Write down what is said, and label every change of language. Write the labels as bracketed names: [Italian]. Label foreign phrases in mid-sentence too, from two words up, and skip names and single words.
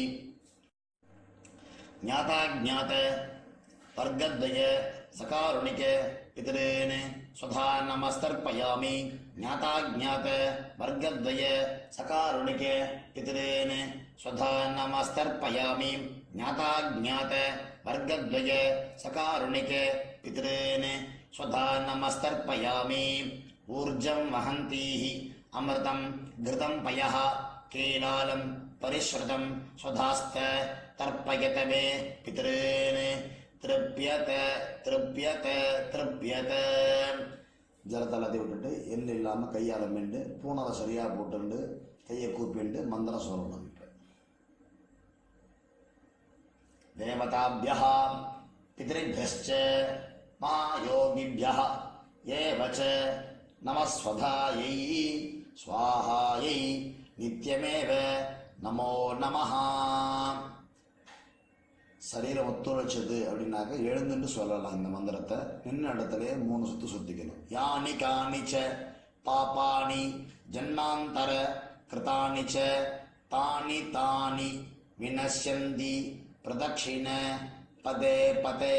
[Sanskrit] ज्ञाता ज्ञात वर्गद्वय सकारुणिक पितॄन् स्वधा नमस्तर्पयामि. ज्ञाता ज्ञात वर्गद्वय सकारुणिक पितॄन् स्वधा नमस्तर्पयामि. ज्ञाता ज्ञात वर्गद्वय सकारुणिक पितॄन् स्वधा नमस्तर्पयामि. ऊर्जं वहन्तीः अमृतं घृतं पयः कीलालं परिस्रुतम् स्वधास्थ तर्पयत मे पितॄन् तृप्यत तृप्यत तृप्यत. [Tamil] ஜலத்தை எல்லாத்தையும் விட்டுட்டு எள்ளு இல்லாமல் கையால் மெண்டு பூனலை சரியாக போட்டுண்டு கையை கூப்பிண்டு மந்திரம் சொல்லணும். [Sanskrit] இப்போ தேவதாபியः பித்ருभ्यश्च महायोगिभ्यः एव च नमस्वधायै स्वाहायै नित्यमेव नमो नमः. [Tamil] சரீரம் ஒத்துழைச்சது அப்படின்னாக்க எழுந்துன்னு சொல்லலாம். இந்த மந்திரத்தை நின்ன இடத்துலயே 3 சுத்து சுத்திக்கணும். [Sanskrit] यानि कानिच पापानि जन्मान्तर कृतानिच तानि तानि विनश्यन्ति प्रदक्षिण पदे पदे.